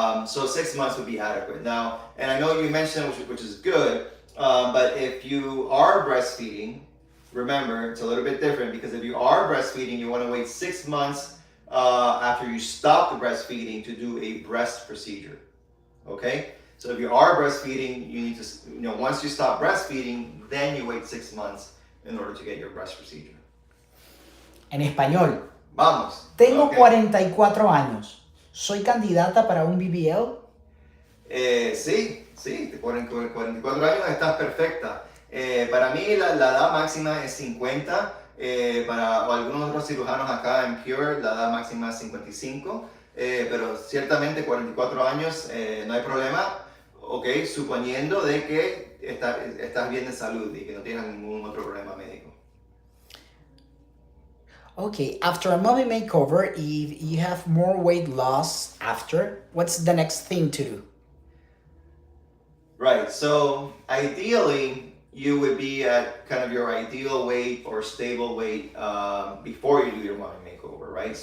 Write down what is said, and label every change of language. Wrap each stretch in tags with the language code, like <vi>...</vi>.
<en>So 6 months would be adequate. Now, and I know you mentioned which is good, but if you are breastfeeding, remember it's a little bit different, because if you are breastfeeding, you want to wait 6 months after you stop the breastfeeding to do a breast procedure. Okay? So if you are breastfeeding, you need to, once you stop breastfeeding, then you wait 6 months in order to get your breast procedure.</en> <es>En español. Vamos. Tengo Okay. 44 años. ¿Soy candidata para un BBL? Sí, Sí, 44 años estás perfecta. Para mí la edad máxima es 50. Para algunos otros cirujanos acá en Pure la edad máxima es 55. Pero ciertamente 44 años no hay problema. Ok, suponiendo de que estás bien de salud y que no tienes ningún otro problema médico.</es> <en>Okay, after a mommy makeover, if you have more weight loss after, what's the next thing to do? Right. So ideally, you would be at kind of your ideal weight or stable weight before you do your mommy makeover, right?</en>